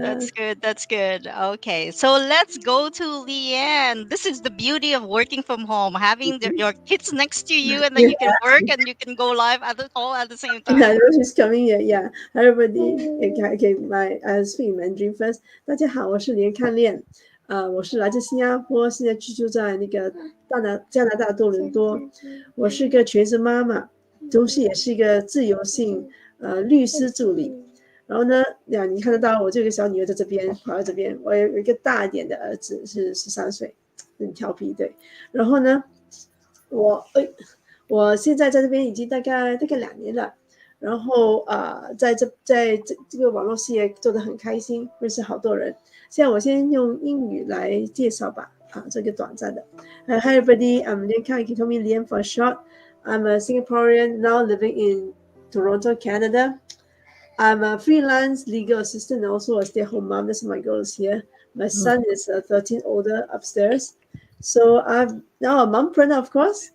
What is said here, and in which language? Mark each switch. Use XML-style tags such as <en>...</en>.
<en>That's good. That's good. Okay, so let's go to Leanne. This is the beauty of working from home, having your kids next to you, and then Yeah. you can work and you can go live all at the same Yeah, I time. know she's coming here. Yeah, everybody. Okay, I speak Mandarin first.</en> <zh>大家好，我是连看练，我是来自新加坡，现在居住在那个加拿大多伦多。我是个全职妈妈，同时也是一个自由性律师助理。然后呢，你看得到我这个小女儿在这边跑到这边，我有一个大一点的儿子是13岁，很调皮，对。然后呢，我现在在这边已经大概2年了。然后在这个网络事业做得很开心，认识好多人。现在我先用英语来介绍吧，这个短暂的。</zh> <en>Hi everybody, I'm Lian Kai. You can call me Lian for short. I'm a Singaporean now living in Toronto, Canada. I'm a freelance legal assistant and also a stay-at-home mom. That's my goals here. My son is 13 older upstairs. So I'm now a mompreneur, of course.</en>